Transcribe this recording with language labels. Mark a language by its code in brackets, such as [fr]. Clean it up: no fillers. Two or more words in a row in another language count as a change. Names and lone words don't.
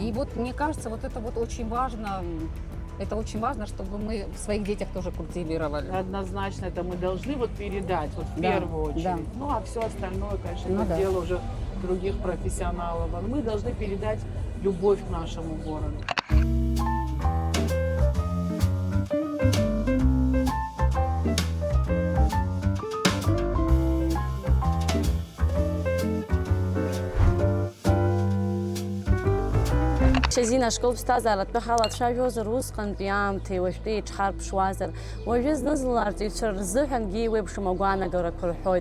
[ru] И вот мне кажется, вот это вот очень важно. Это очень важно, чтобы мы в своих детях тоже культивировали. Однозначно это мы должны вот передать вот в Да, первую очередь. да. Ну а все остальное, конечно, Ну это да. дело уже других профессионалов. А мы должны передать любовь к нашему городу. [ab] Шазина школ ԥсҭазааратә ҳалацәажәозар усҟантәи аамҭеи уажәтәи еиҿҳарԥшуазар, уажәы зны-зынла арҵаҩцәа рзыҳәангьы еиуеиԥшым агәаанагарақәа рҳәоит.